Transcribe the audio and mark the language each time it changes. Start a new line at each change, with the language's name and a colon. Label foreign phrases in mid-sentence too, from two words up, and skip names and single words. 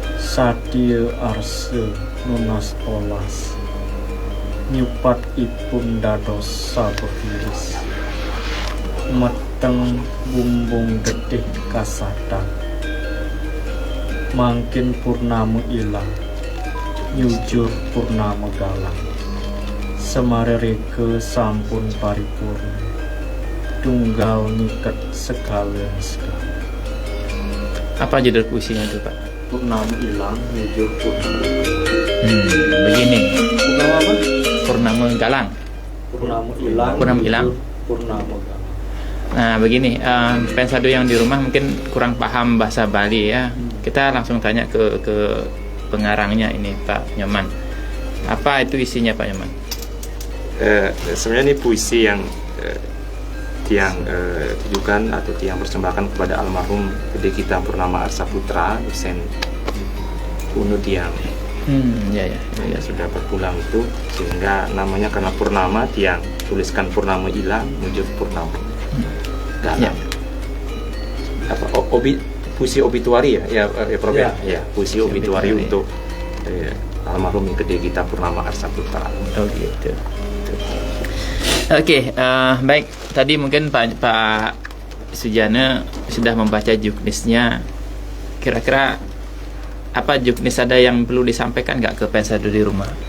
Balinese: Sadia arse nunas olas nyupat ipun dados sabehiris meteng bumbung gedhe kasadang mangkin purnama ilang nyujur purnama galang semarereke sampun paripurna tunggal ngiket sekalian sekali.
Indonesian: Apa judul puisinya itu, Pak? Purnama ilang nyujur purnama. Begini. Purnama apa? Purnama galang. Purnama ilang. Purnama ilang. Purnama galang. Nah begini, pensado yang di rumah mungkin kurang paham bahasa Bali ya. Kita langsung tanya ke pengarangnya ini, Pak Nyoman. Apa itu isinya, Pak Nyoman? Sebenarnya ini puisi yang ditujukan atau yang persembahkan kepada almarhum Gede kita Purnama Arsaputra, dosen UNUD yang sudah berpulang itu, sehingga namanya karena Purnama tiang tuliskan Purnama ilang menuju Purnama galang. Puisi obituari ya Prof. Ya, puisi obituari untuk almarhum Gede kita Purnama Arsaputra. Oh gitu. Oke, baik. Tadi mungkin Pak Sujana sudah membaca juknisnya. Kira-kira apa juknis ada yang perlu disampaikan nggak ke pensado di rumah?